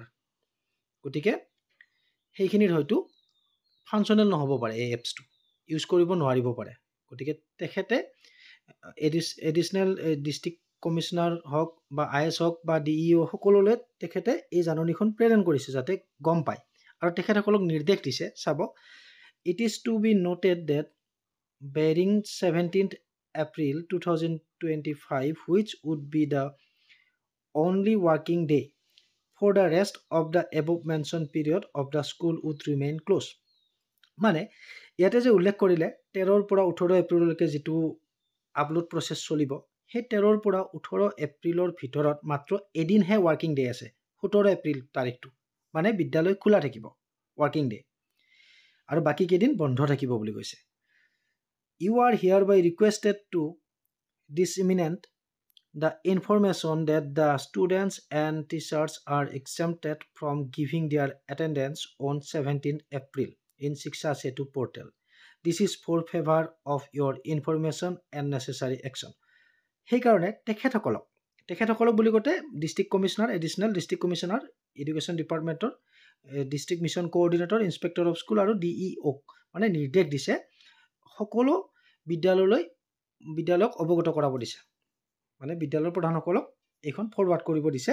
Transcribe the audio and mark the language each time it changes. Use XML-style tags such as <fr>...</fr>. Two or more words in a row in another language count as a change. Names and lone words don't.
<as>গতিকে সেইখিনিত হয়তো ফাংচনেল নহ'ব পাৰে, এই এপছটো ইউজ কৰিব নোৱাৰিব পাৰে। গতিকে তেখেতে</as> <en>additional district commissioner</en> <as>হওক বা IAS হওক বা DEO সকলোলৈ তেখেতে এই জাননীখন প্ৰেৰণ কৰিছে যাতে গম পায়। আৰু তেখেতসকলক নিৰ্দেশ দিছে,</as> <en>sub it is to be noted that bearing 17th April 2025 which would be the only working day for the rest of the above mentioned period of the school would remain closed.</en> <as>মানে ইয়াতে যে উল্লেখ কৰিলে 13ৰ পৰা 18 এপ্ৰিললৈকে যিটো</as> <en>upload process</en> <as>চলিব, সেই 13ৰ পৰা 18 এপ্ৰিলৰ ভিতৰত মাত্ৰ এদিনহে</as> <en>working day</en> <as>আছে, 17 এপ্ৰিল তাৰিখটো, মানে বিদ্যালয় খোলা থাকিব</as> <en>working day,</en> <as>আৰু বাকী কেইদিন বন্ধ থাকিব বুলি কৈছে।</as> <en>You are hereby requested to disseminate the information that the students and teachers are exempted from giving their attendance on 17th April in Shiksha Setu portal. This is for favor of your information and necessary action.</en> <as>সেইকাৰণে তেখেতসকলক বুলি কওঁতে</as> <en>district commissioner, additional district commissioner, education department's district mission coordinator, inspector of school</en> <as>আৰু DEO মানে নিৰ্দেশ দিছে, সকলো বিদ্যালয়ক অৱগত কৰাব দিছে, মানে বিদ্যালয়ৰ প্ৰধানসকলক এইখন ফৰৱাৰ্ড কৰিব দিছে।</as>